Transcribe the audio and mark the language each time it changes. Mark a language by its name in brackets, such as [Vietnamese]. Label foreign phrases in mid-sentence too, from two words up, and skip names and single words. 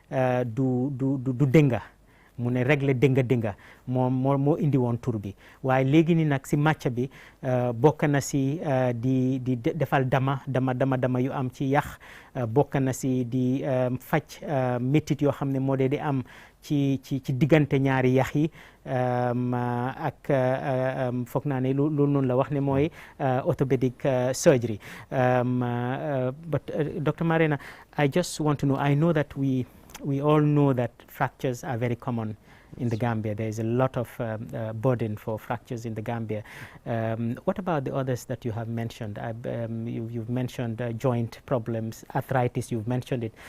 [Wolof] du dënga mu ne régler dënga moo indi woon tur bi waaye léegi ni nag si màcc bi bokk na si di defal dama yu am ci yax bokk na si di faj métit yoo xam ne moo dee di am ci diggante ñaari yax yi ak foog naa ne loolu noonu la wax ne mooy [English] orthopedic surgery but Dr. Marena, I just want to know, I know that we all know that fractures are very common in the Gambia. There is a lot of burden for fractures in the Gambia. What about the others that you have mentioned? You've mentioned joint problems, arthritis, you've mentioned it.